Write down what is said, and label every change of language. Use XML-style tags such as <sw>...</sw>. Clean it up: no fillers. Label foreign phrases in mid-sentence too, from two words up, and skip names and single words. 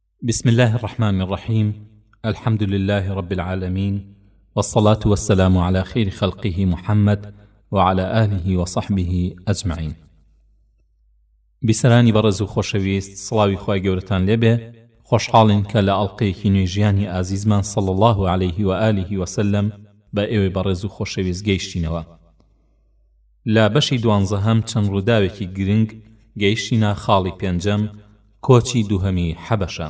<ar>بسم الله الرحمن الرحيم. الحمد لله رب العالمين، والصلاة والسلام على خير خلقه محمد وعلى آله وصحبه أجمعين.</ar> <ckb>بسرانی بەڕێز و خۆشەویست، سڵاوی خوای گەورەتان لێبێ. خۆشحاڵین کە لە ئەڵقەیەکی نوێژیانی ئازیزمان</ckb> <ar>صلی الله عليه و آله وسلم</ar> <ckb>بە ئێوەی بەڕێز و خۆشەویست گەیشتینەوە. لە بەشی 12 چەند ڕووداوێکی گرنگ گەیشتینە خاڵی پێنجەم، کۆچی دووهەمی حەبەشە.</ckb>